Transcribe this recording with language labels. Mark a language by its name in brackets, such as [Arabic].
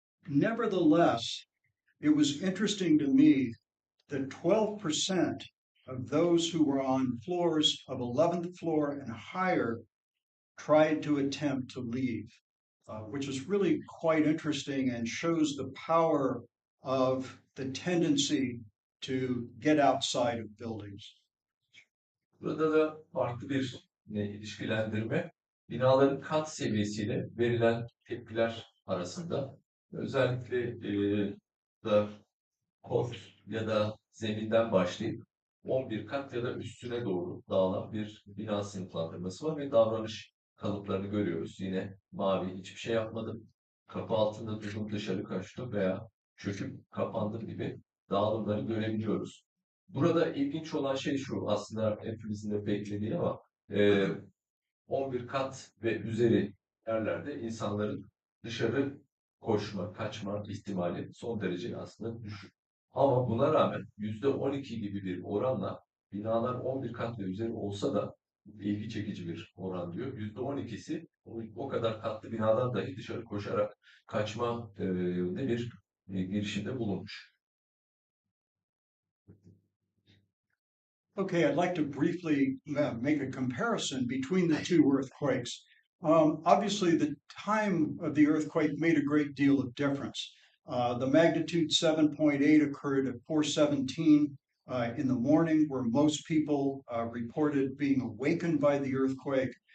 [English] Nevertheless, it was interesting to me that 12% of those who were on floors of 11th floor and higher tried to attempt to leave, which is really quite interesting and shows the power of the tendency to get outside of buildings. [Turkish] Burada da farklı bir ilişkilendirme, binaların kat seviyesiyle verilen tepkiler arasında. Özellikle da kod ya da zeminden başlayıp 11 kat ya da üstüne doğru dağılan bir bina sınıflandırması var ve davranış kalıplarını görüyoruz. Yine mavi hiçbir şey yapmadım, kapı altında durdum dışarı kaçtım veya çöküp kapandım gibi dağılımları görebiliyoruz. Burada ilginç olan şey şu, aslında hepimizin de beklediği ama 11 kat ve üzeri yerlerde insanların dışarı koşma, kaçma ihtimali son derece aslında düşük. Ama buna rağmen %12 gibi bir oranla binalar 11 kat ve üzeri olsa da ilgi çekici bir oran diyor. %12'si o kadar katlı binadan dahi dışarı koşarak kaçma yönünde bir girişimde bulunmuş. [English] Okay, I'd like to briefly make a comparison between the two earthquakes. Obviously, the time of the earthquake made a great deal of difference. The magnitude 7.8 occurred at 4:17 in the morning, where most people reported being awakened by the earthquake.